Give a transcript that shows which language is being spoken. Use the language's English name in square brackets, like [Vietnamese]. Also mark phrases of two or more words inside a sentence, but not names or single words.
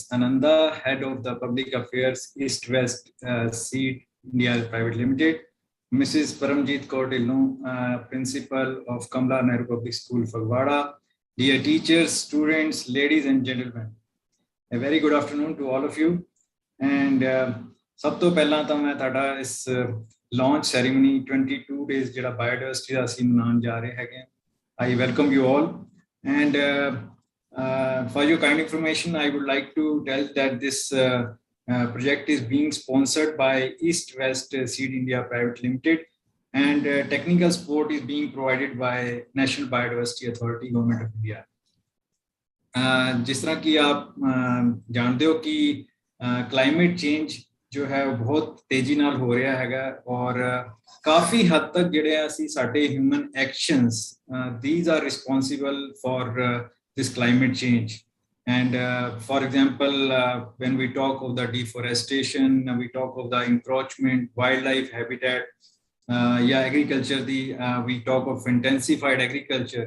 [English] Ananda, Head of the Public Affairs East West Seed India Private Limited, Mrs. Paramjeet Kaur Dhillon, Principal of Kamla Nehru Public School, Phagwara, dear teachers, students, ladies and gentlemen, a very good afternoon to all of you. And [Punjabi] ਸਭ ਤੋਂ ਪਹਿਲਾਂ ਤਾਂ ਮੈਂ ਤੁਹਾਡਾ ਇਸ [English] launch ceremony [Punjabi] 22 ਡੇਜ਼ ਜਿਹੜਾ ਬਾਇਓਡਾਇਵਰਸਿਟੀ ਦਾ ਅਸੀਂ ਮਨਾਉਣ ਜਾ ਰਹੇ ਹੈਗੇ [English] I welcome you all, and for your kind information I would like to tell that this project is being sponsored by East West Seed India Private Limited, and technical support is being provided by National Biodiversity Authority, Government of India. [Hindi] जिस तरह कि आप जानते हो कि [English] climate change [Hindi] जो है बहुत तेजी नाल हो रहा हैगा और काफी हद तक [Punjabi] ਜਿਹੜੇ ਅਸੀਂ ਸਾਡੇ [English] human actions these are responsible for this climate change. And for example, when we talk of the deforestation, we talk of the encroachment, wildlife habitat, agriculture, we talk of intensified agriculture.